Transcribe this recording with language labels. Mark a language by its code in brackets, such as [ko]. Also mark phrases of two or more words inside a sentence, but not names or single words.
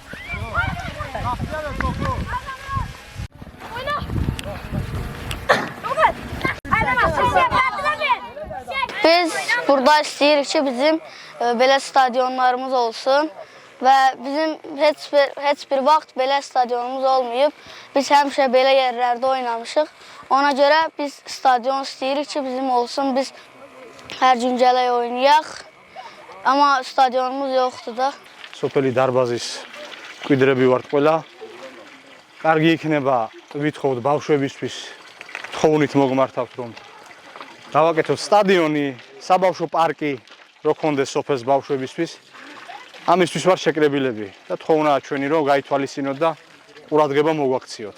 [az] Biz burada istəyirik ki, bizim belə stadionlarımız olsun və bizim heç bir vaxt belə stadionumuz olmayıb. Biz həmişə belə yerlərdə oynamışıq. Ona görə biz stadion istəyirik ki, bizim olsun. Biz hər gün gələk oynayaq, amma stadionumuz yoxdur da. [ka] სოფელი დარბაზის მკვიდრები ვართ ყველა. კარგი იქნება ვითხოვთ ბავშვებისთვის, თხოვნით მოგმართავთ რომ დავაკეთოთ სტადიონი, საბავშვო პარკი რო ქონდეს სოფელს ბავშვებისთვის. ამისთვის ვარ შეკრებილები და თხოვნაა ჩვენი რომ გაითვალისწინოთ და ყურადღება მოგვაქციოთ.